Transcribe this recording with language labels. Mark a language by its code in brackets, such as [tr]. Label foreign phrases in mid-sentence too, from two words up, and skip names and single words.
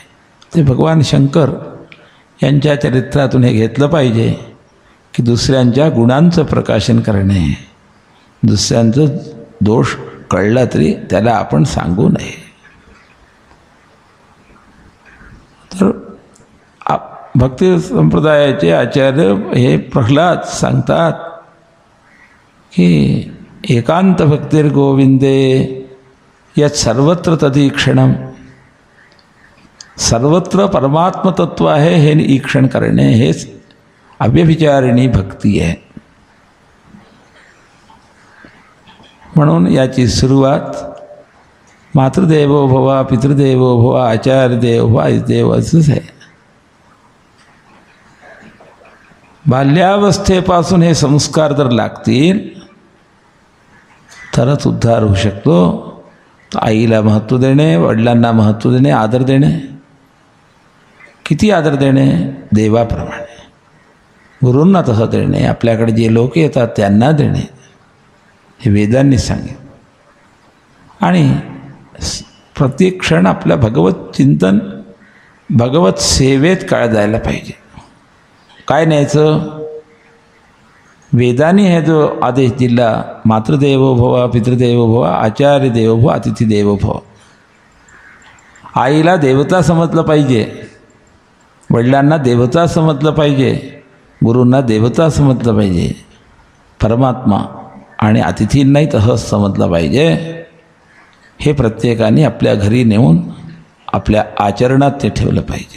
[mr] ते भगवान शंकर यांच्या चरित्रातून हे घेतलं पाहिजे की दुसऱ्यांच्या गुणांचं प्रकाशन करणे, दुसऱ्यांचं दोष कळला तरी त्याला आपण सांगू नये. तर भक्ती संप्रदायाचे आचार्य हे प्रल्हाद सांगतात की [sa] एकांत भक्तीर गोविंदे यत् सर्वत्र तदीक्षणम. [mr] सर्वत्र परमात्मतत्व आहे हे ईक्षण करणे हेच अव्यभिचारिणी भक्ती आहे. म्हणून याची सुरुवात [sa] मातृदेवो भव, पितृदेवो भव, आचार्य देव भव, [mr] आईदेव असंच आहे. बाल्यावस्थेपासून हे संस्कार जर लागतील तरच उद्धार होऊ शकतो. आईला महत्त्व देणे, वडिलांना महत्त्व देणे, आदर देणे. किती आदर देणे? देवाप्रमाणे. गुरूंना तसं देणे, आपल्याकडे जे लोक येतात त्यांना देणे, हे वेदांनी सांगितलं. आणि प्रत्येक क्षण आपल्या भगवत चिंतन, भगवत सेवेत काळ जायला पाहिजे. काय न्यायचं? वेदांनी हे जो आदेश दिला, [sa] मातृदेवो भव, पितृदेवो भव, आचार्य देवो भव, अतिथी देवो भव. [mr] आईला देवता समजलं पाहिजे, वडिलांना देवता समजलं पाहिजे, गुरूंना देवता समजलं पाहिजे, परमात्मा आणि अतिथींनाही तसंच समजलं पाहिजे. हे प्रत्येकाने आपल्या घरी नेऊन आपल्या आचरणात ते ठेवलं पाहिजे.